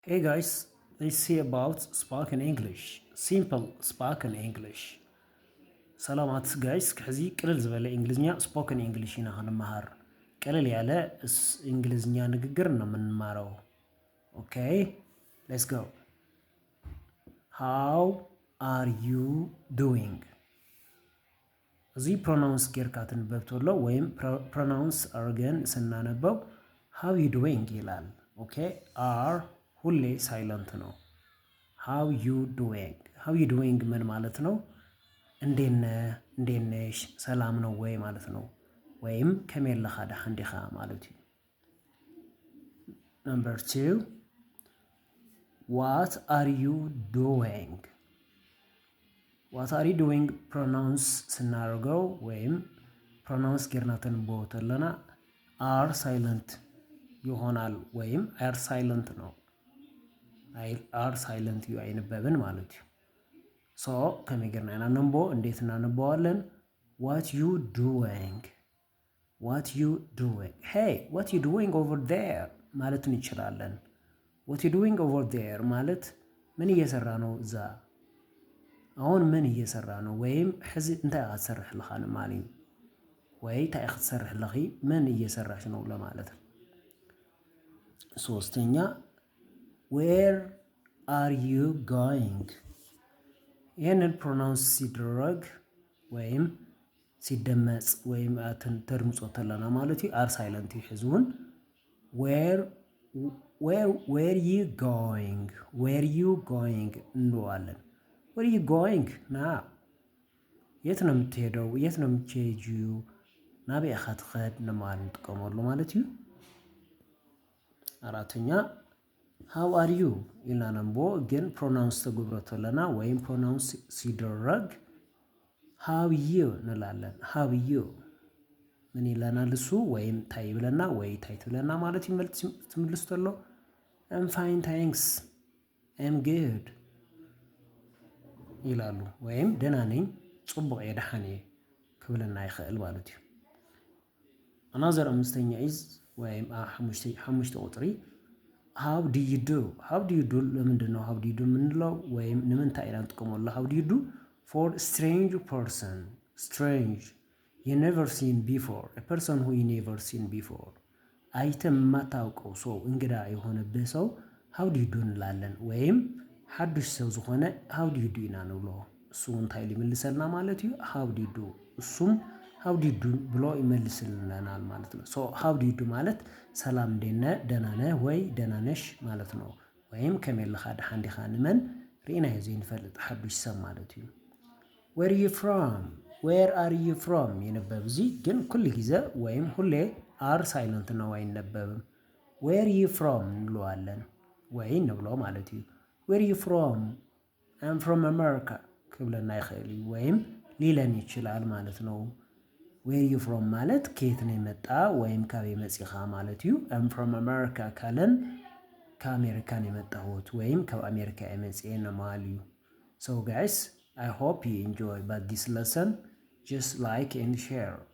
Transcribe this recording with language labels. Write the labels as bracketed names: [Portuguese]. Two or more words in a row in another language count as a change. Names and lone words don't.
[English] Hey guys, let's see about spoken English. Simple spoken English. [Tigrinya] ሰላማት ጋይስ ከዚ ቅልል ዝበለ እንግሊዝኛ [English] spoken English [Tigrinya] ኢና ክንመሃር [Amharic] ቅልል ያለ እንግሊዝኛ ንግግር ነው የምንማረው። [English] okay let's go። how are you doing። [Tigrinya] እዚ ፕሮናውንስ ጌርካ ትንበብ ተሎ [Amharic] ወይም ፕሮናውንስ አርገን ስናነበው [English] how you doing [Amharic] ይላል። ኦኬ አር ሁሌ ሳይለንት ነው። [English] how you doing። how you doing [Amharic] ምን ማለት ነው? እንዴት ነህ፣ እንዴት ነሽ፣ ሰላም ነው ወይ ማለት ነው። ወይም [Tigrinya] ከመይ ኣለኻ ደሓን ዲኻ ማለት እዩ። [English] number 2 what are you doing። what are you doing [Amharic] ፕሮናውንስ ስናደርገው ወይም [Tigrinya] ፕሮናውንስ ጌርና ተንብቦ ተለና [Amharic] አር ሳይለንት ይሆናል ወይም አር ሳይለንት ነው። [Tigrinya] አር ሳይለንት እዩ አይነበብን ማለት እዩ። ሶ ከመይ ጌርና ኢና ነንቦ [Amharic] እንዴት እናነበዋለን? [English] what you doing፣ what you doing። hey what you doing over there [Amharic] ማለት እንችላለን። [English] what you doing over there [Amharic] ማለት ምን እየሰራ ነው እዛ፣ አሁን ምን እየሰራ ነው፣ ወይም [Tigrinya] ሕዚ እንታይ ኢኻ ትሰርሕ ኣለኻ ማለት እዩ። ወይ እንታይ ኢኻ ትሰርሕ ኣለኺ፣ [Amharic] ምን እየሰራሽ ነው ለማለት ነው። ሶስተኛ [English] where are you going። [Amharic] ይህንን ፕሮናውንስ ሲደረግ ወይም ሲደመጽ ወይም [Tigrinya] ተድምጾ ተለና ማለት እዩ አር ሳይለንት እዩ ሕዝውን። [English] where you going, where you going [Tigrinya] እንለዋለን። [English] where you going [Tigrinya] ና፣ [Amharic] የት ነው የምትሄደው፣ የት ነው የምትሄጂው፣ [Tigrinya] ናበይ ኢኻ ትኸድ ለማለት እንጥቀመሉ ማለት እዩ። [Amharic] አራተኛ [English] how are you [Tigrinya] ኢልና ነንቦ ግን ፕሮናውንስ ተገብሮ ተለና [Amharic] ወይም ፕሮናውንስ ሲደረግ [English] how you [Amharic] እንላለን። [English] how you [Amharic] ምን ይለናል እሱ? [Tigrinya] ወይም ታይ ብለና ወይ ታይ ትብለና ማለት ትምልስ ተሎ [English] I'm fine thanks, I'm good [Amharic] ይላሉ። ወይም ደህና ነኝ፣ [Tigrinya] ጽቡቅ እየ፣ ደሓን እየ ክብለና ይኽእል ማለት እዩ። አናዘር አምስተኛ ኢዝ ወይም ሓሙሽተ ቁጥሪ [English] how do you do። how do you do [Amharic] ለምንድን ነው [English] how do you do [Amharic] የምንለው? [Tigrinya] ወይም ንምንታይ ኢና ንጥቀመሉ [English] how do you do? for strange person, strange you never seen before, person who you never seen before፣ [Amharic] አይተም የማታውቀው ሰው፣ እንግዳ የሆነብህ ሰው [English] how do you do እንላለን። [Tigrinya] ወይም ሓዱሽ ሰብ ዝኾነ [English] how do you do [Tigrinya] ኢና ንብሎ። እሱ እንታይ ሊምልሰልና ማለት እዩ? [English] how do you do። [Amharic] እሱም [English] how do you do [Amharic] ብሎ ይመልስልናል ማለት ነው። ሶ [English] how do you do [Amharic] ማለት ሰላም እንዴት ነህ፣ ደህና ነህ ወይ ደህና ነሽ ማለት [Tigrinya] ነው። ወይም ከመይ ኣለኻ ደሓን ዲኻ ንመን ርኢናዮ ዘይንፈልጥ ሓዱሽ ሰብ ማለት እዩ። [English] where you from, where are you from [Tigrinya] ይነበብ እዚ ግን ኩሉ ግዜ [Amharic] ወይም ሁሌ አር ሳይለንት ነው አይነበብም። [English] where you from [Tigrinya] እንለዋለን ወይ ንብሎ ማለት እዩ። [English] where you from, I'm from America [Tigrinya] ክብለና ይኽእል እዩ [Amharic] ወይም ሊለን ይችላል ማለት ነው። [English] where you from [Amharic] ማለት ከየት ነው የመጣ [Tigrinya] ወይም ካበይ መፂኻ ማለት እዩ። [English] I'm from America [Amharic] ካለን ከአሜሪካን የመጣሁት [Tigrinya] ወይም ካብ አሜሪካ የመፅአ ነው ማለት እዩ። [English] so guys I hope you enjoy but this lesson. Just like and share.